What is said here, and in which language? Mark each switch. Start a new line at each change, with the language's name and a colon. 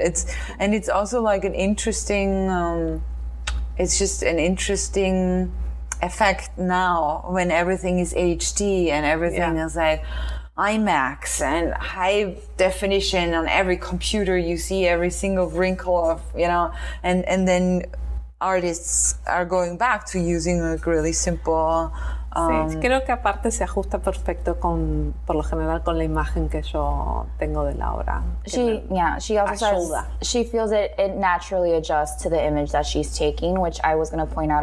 English: It's also like an interesting, it's just an interesting effect now when everything is HD and everything is like IMAX and high definition on every computer. You see every single wrinkle of, you know, and then artists are going back to using like really simple
Spanish: Sí, creo que aparte se ajusta perfecto por lo general con la imagen que yo tengo de la obra.
English: She also says she feels it naturally adjusts to the image that she's taking, which I was going to point out.